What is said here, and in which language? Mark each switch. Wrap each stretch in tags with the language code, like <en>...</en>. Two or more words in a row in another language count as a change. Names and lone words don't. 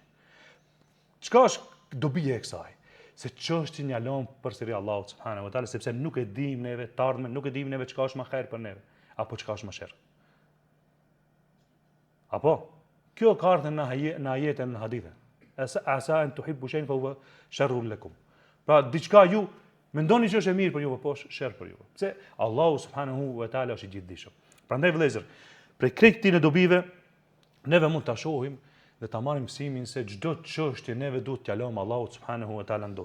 <sq>Çka është dobia e kësaj? Se çështjen ja lëm përsëri Allahut</sq> <ar>سبحانه وتعالى,</ar> <sq>sepse nuk e dim neve të ardhmen, nuk e dim neve çka është më herë për neve, apo çka është më sherr. Apo kjo ka ardhur në ajetën në hadithe.</sq> <ar>عسى أن تحب شيئا فهو شر لكم.</ar> <sq>Pra diçka ju mendoni që është e mirë për ju, po është sherr për ju. Pse Allahu</sq> <ar>سبحانه وتعالى</ar> <sq>është i gjithdijshëm. Prandaj vëllezër, prej këtij në dobive neve mund ta shohim dhe ta marrim mësimin se çdo çështje neve duhet t'ja lëmë Allahut</sq> <ar>سبحانه وتعالى</ar> <sq>në dorë.</sq>